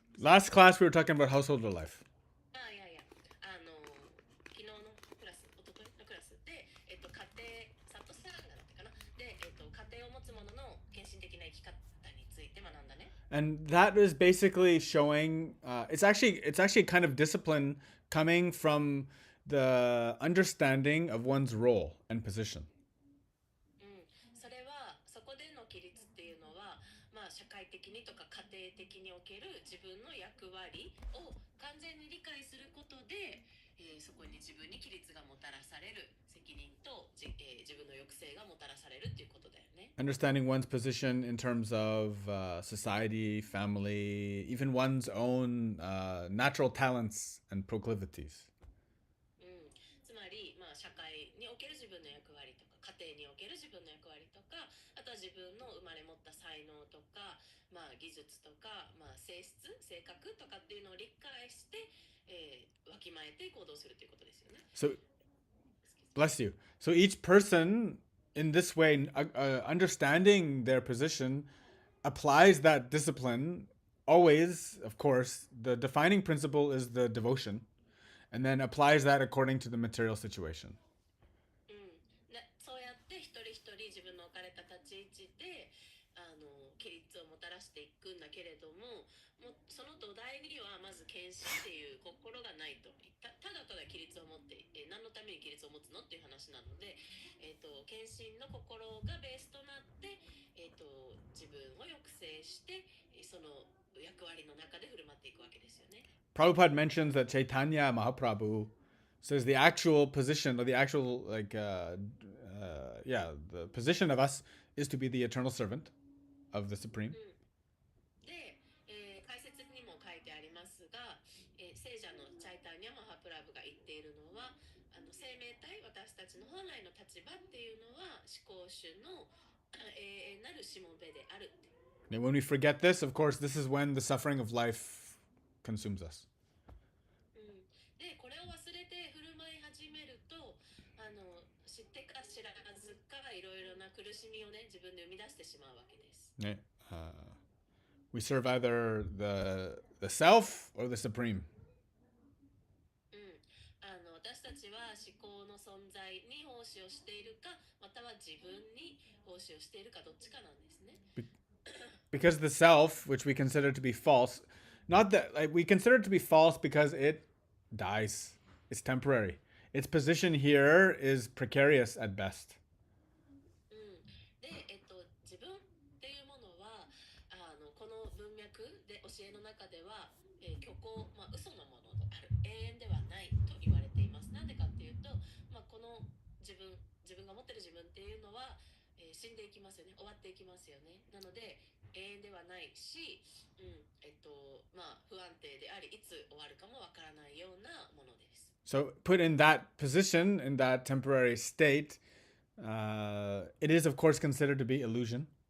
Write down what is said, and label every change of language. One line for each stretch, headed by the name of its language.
English: Last class we were talking about householder life.
Japanese: いや昨日のクラス、一昨日のクラスで、家庭、サトサランガだったかな。で、家庭を持つ者の献身的な生き方について学んだね。
English: And that is basically showing it's actually kind of discipline coming from the understanding of one's role and position.
Japanese: それはそこでの規律っていうのは、社会的にとか家庭的における自分の役割を完全に理解することで、そこに自分に規律がもたらされる責任と、自分の抑制がもたらされるっていうことだよね。
English: Understanding one's position in terms of society, family, even one's own natural talents and proclivities.
Japanese: つまり、社会における自分の役割とか家庭における自分の役割とか、あとは自分の生まれ持った才能とか、技術とか、性質、性格とかっていうのを理解して、わきまえて行動するということですよね。
English: So, bless you. So each person in this way, understanding their position, applies that discipline. Always, of course, the defining principle is the devotion, and then applies that according to the material situation.
Japanese: そうやって一人一人自分の置かれた立ち位置で規律をもたらしていくんだけれども、その土台にはまず献身っていう心がないと、ただただ規律を持って、何のために規律を持つのっていう話なので、献身の心がベースとなって、自分を抑制してその役割の中で振る舞っていくわけですよね。
English: Prabhupada mentions that Chaitanya Mahaprabhu says the actual position, or the actual the position of us is to be the eternal servant of the Supreme.
Japanese: で、解説にも書いてありますが、聖者のチャイタニャ・マハプラブが言っているのは、生命体、私たちの本来の立場っていうのは至高主の永遠なるしもべであるって。
English: And when we forget this, of course, this is when the suffering of life consumes us.
Japanese: で、これを忘れて振る舞い始めると、知ってか知らずかいろいろな苦しみをね、自分で生み出してしまうわけです。
English: ね、we serve either the self or the Supreme.
Japanese: 私たちは思考の存在に奉仕をしているか、または自分に奉仕をしているか、どっちかなんですね。
English: Because the self, which we consider to be false, not that we consider it to be false because it dies. It's temporary. Its position here is precarious at best.
Japanese: で、自分っていうものはこの文脈で教えの中では、虚構、嘘のものである、永遠ではないと言われています。なんでかっていうと、この自分が持ってる自分っていうのは、死んでいきますよね、終わっていきますよね。なので永遠ではないし、不安定であり、いつ終わるかもわからないようなものです。
English: So put in that position, in that temporary state, it is of course considered to be illusion.